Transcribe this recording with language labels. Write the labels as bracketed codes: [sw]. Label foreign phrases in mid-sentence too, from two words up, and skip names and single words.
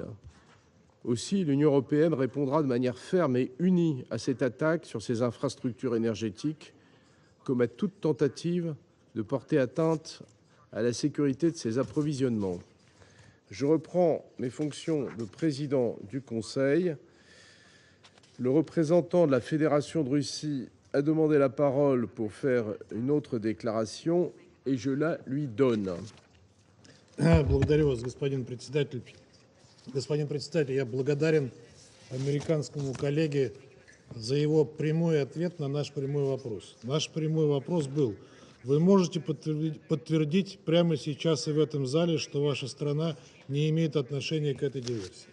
[fr] Aussi, l'Union européenne répondra de manière ferme et unie à cette attaque sur ces infrastructures énergétiques, comme à toute tentative de porter atteinte à la sécurité de ces approvisionnements. Je reprends mes fonctions de président du Conseil. Le représentant de la Fédération de Russie a demandé la parole pour faire une autre déclaration et je la lui donne. [ru] Благодарю вас, господин председатель. Господин председатель, я благодарен американскому коллеге за его прямой ответ на наш прямой вопрос. Наш прямой вопрос был: вы можете подтвердить прямо сейчас и в этом зале, что ваша страна не имеет отношения к этой диверсии?